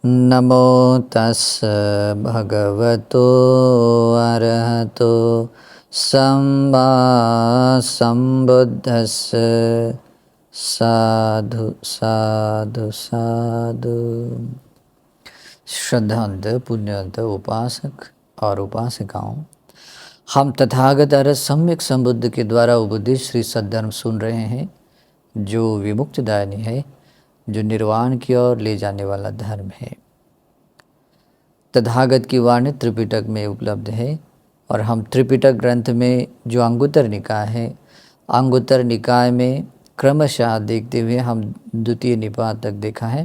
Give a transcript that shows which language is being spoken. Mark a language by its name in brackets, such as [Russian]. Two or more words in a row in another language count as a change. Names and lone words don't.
[Pali] नमो तस् भगवतो अरहतो सम्मा सम्बुद्धस्स। साधु साधु साधु। [Hindi] श्रद्धांत पुण्यवंत उपासक और उपासिकाओं, हम तथागत अरहत सम्यक संबुद्ध के द्वारा उपदिष्ट श्री सद्धर्म सुन रहे हैं, जो विमुक्तिदायिनी है, जो निर्वाण की ओर ले जाने वाला धर्म है। तथागत की वाणी त्रिपिटक में उपलब्ध है और हम त्रिपिटक ग्रंथ में जो अंगुत्तर निकाय है, अंगुत्तर निकाय में क्रमशः देखते हुए हम द्वितीय निपात तक देखा है।